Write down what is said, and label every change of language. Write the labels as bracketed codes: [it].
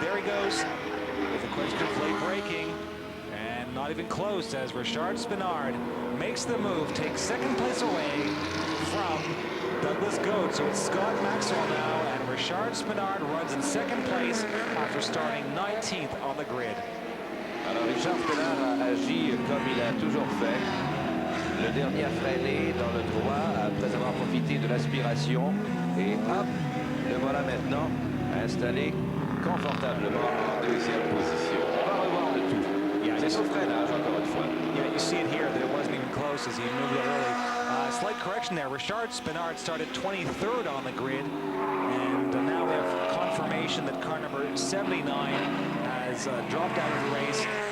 [en] There he goes with a question of late braking, and not even close as Richard Spinard makes the move, takes second place away from Douglas Goad. So it's Scott Maxwell now, and Richard Spinard runs in second place after starting 19th on the grid. [fr] Alors, Richard Spinard a agi comme il a toujours fait. Le dernier a freiné dans le droit après avoir profité de l'aspiration. Et hop, le voilà maintenant installé confortablement en deuxième position. On va revoir le tout. C'est au freinage, encore une fois. [en] Yeah, you see it here that it wasn't even close as he moved out early. Slight correction there. Richard Spinard started 23rd on the grid, and now we have confirmation that car number 79 has dropped out of the race.